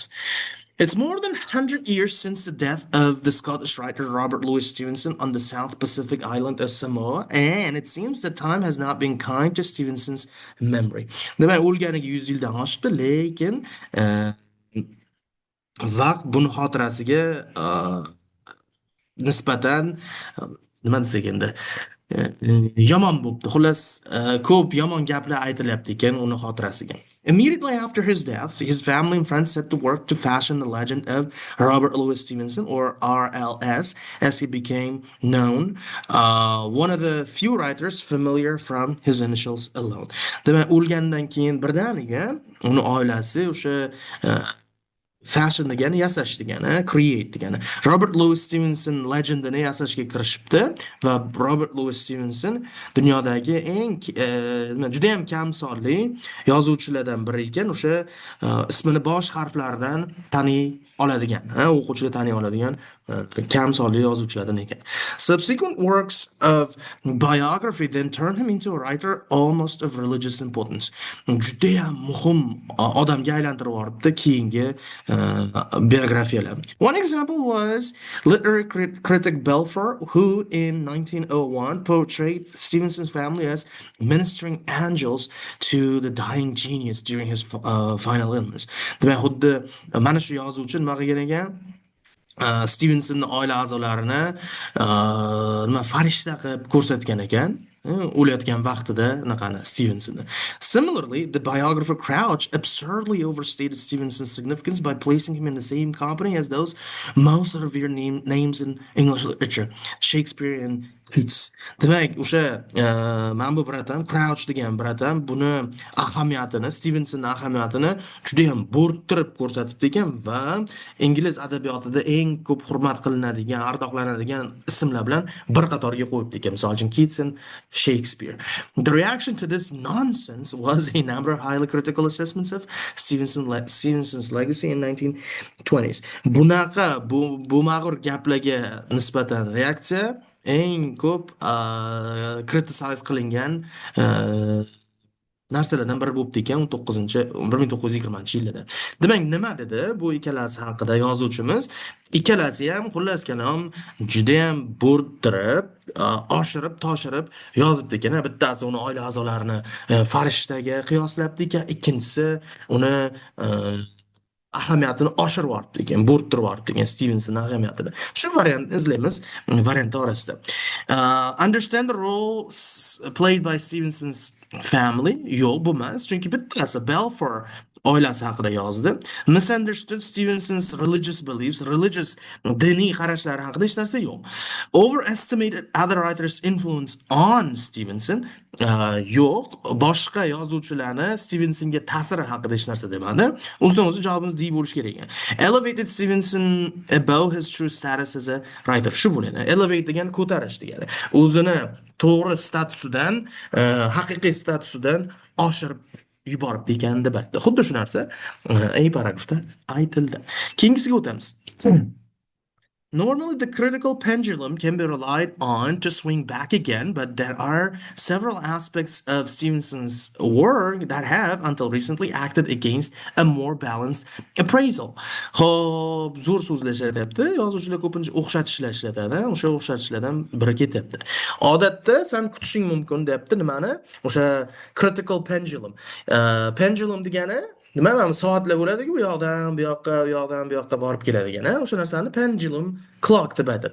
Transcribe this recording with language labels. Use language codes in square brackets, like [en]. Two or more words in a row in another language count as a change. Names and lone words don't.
[en] It's more than 100 years since the death of the Scottish writer Robert Louis Stevenson on the South Pacific island of Samoa, and it seems that time has not been kind to Stevenson's memory. [uz] Demak, o'lganiga 100 yildan oshdi, lekin vaqt buni xotirasiga nisbatan nima desak endi yomon bo'libdi. Xullas, ko'p yomon gaplar aytilyapti ekan uni xotirasiga. [en] Immediately after his death, his family and friends set to work to fashion the legend of Robert Louis Stevenson, or RLS, as he became known, one of the few writers familiar from his initials alone. [uz] Demak, o'lgandan keyin birdaniga uni oilasi o'sha fashion degani yasash degani, create degani. Robert Louis Stevenson legendini yasashga kirishibdi va Robert Louis Stevenson dunyodagi eng juda ham kam sonli yozuvchilardan biri ekan. O'sha ismini bosh harflaridan taniy oladigan, o'quvchilar taniy oladigan kam sonli yozuvchilardan ekan. [en] Subsequent works of biography then turned him into a writer almost of religious importance. [uz] Juda ham muhim odamga aylantirib yuboribdi keyingi biografiyalar. [en] One example was literary critic Balfour, who in 1901 portrayed Stevenson's family as ministering angels to the dying genius during his final illness. [uz] Demak, xuddi mana shu yozuvchi nima qilgan ekan? Stevensonning oila a'zolarini nima farishta qilib ko'rsatgan ekan. O'layotgan vaqtida naqani Stevensonni. [en] Similarly, the biographer Crouch absurdly overstated Stevenson's significance by placing him in the same company as those most revered names in English literature, Shakespeare and Keats. [uz] Demak, o'sha men bu bratam, Crouch degan bratam buni ahamiyatini, Stevensonning ahamiyatini juda ham bo'rttirib ko'rsatibdi ekan va ingliz adabiyotida eng ko'p hurmat qilinadigan, ardoqlanadigan ismlar bilan bir qatorga qo'yibdi ekan. Misol uchun Keats and Shakespeare. [en] The reaction to this nonsense was a number of highly critical assessments of Stevenson's legacy in 1920s. [uz] Bunaqa bu mag'rur gaplarga nisbatan reaksiya eng ko'p criticize qilingan narsalardan biri bo'libdi ekan 1920-yillarda. Demak, nima dedi bu ikkalasi haqida yozuvchimiz? Ikkalasi ham xullas kalom juda ham bo'rttirib, oshirib, toshirib yozibdi ekan. Bittasi uni oila a'zolarini farishtaga qiyoslabdi ekan, ikkinchisi uni ahamiyatini oshirib yuboribdi ekan, bo'rttirib yuboribdi ekan Stevensonning ahamiyatini. Shu variantni izlaymiz, variant orasida. [en] Understand the role played by Stevenson's family? [uz] Yo'q, bo'lmas. Chunki bittasi Balfour oilasi haqida yozdi. [en] Misunderstood Stevenson's religious beliefs, religious [uz] diniy qarashlari haqida hech narsa yo'q. [en] Overestimated other writers' influence on Stevenson? [uz] Yo'q, boshqa yozuvchilarni Stevensonga ta'siri haqida hech narsa demadi. O'zidan-o'zi javobimiz D bo'lishi kerak ekan. [en] Elevated Stevenson above his true status as a writer. [uz] Shu bo'ladi. Elevate degani ko'tarish degani. O'zini to'g'ri statusidan, haqiqiy statusidan oshirib yuboribdi ekan deb aytdi. Xuddi shu narsa A paragrafda aytildi. Keyingisiga o'tamiz. Normally, the critical pendulum can be relied on to swing back again, but there are several aspects of Stevenson's work that have, until recently, acted against a more balanced appraisal. Xo'p, zo'r so'zlar ishlatyapti. Yozuvchilar ko'pincha o'xshatishlar ishlatadi. O'sha o'xshatishlardan biri ketyapti. Odatda sen kutishing mumkin deyapti nimani? O'sha [en] critical pendulum. [uz] Pendulum degani nima, mana soatlar bo'ladi-ku, bu yoqdan bu yoqqa, bu yoqdan bu yoqqa borib keladigan, o'sha narsani [en] pendulum clock [uz] deb aytadi.